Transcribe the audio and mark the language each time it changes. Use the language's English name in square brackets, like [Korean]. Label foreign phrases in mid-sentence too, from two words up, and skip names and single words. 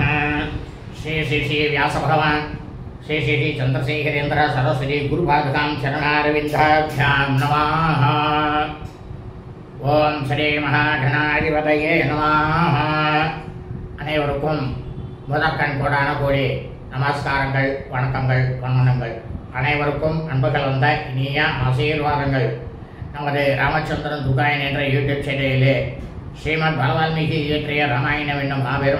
[Sanskrit] श्री श्री श्री व्यास भगवान श्री श्री श्री चंद्रशेखरेन्द्र सरस्वती गुरुपादुकां चरणारविन्दाभ्यां नमः। ओम श्री महागणाधिपतये नमः। [Tamil] அனைவருக்கும் முதற்கண் கோடான கோடி நமஸ்காரங்கள், வணக்கங்கள், வந்தனங்கள். அனைவருக்கும் அன்புகள் வந்த இனிய ஆசீர்வாதங்கள். நமது ராமச்சந்திரன் துர்காயன் என்ற யூடியூப் சேனலிலே ஸ்ரீமத் பகவால்மீகி இயற்றிய ராமாயணம் என்னும் மாபெரும்